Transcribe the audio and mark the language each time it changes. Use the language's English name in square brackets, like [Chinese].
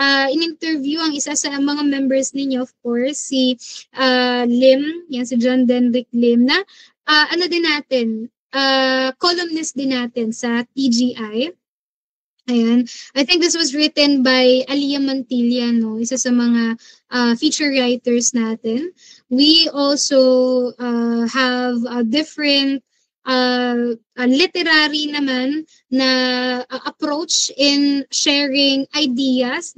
[Filipino] In-interview ang isa sa mga members ninyo, of course, si Lim, yan si John Denrick Lim, na ano din natin, columnist din natin sa TGI. Ayan. [English] I think this was written by Alia Mantilla, no? [Filipino] Isa sa mga feature writers natin. [English] We also have a different literary naman na approach in sharing ideas.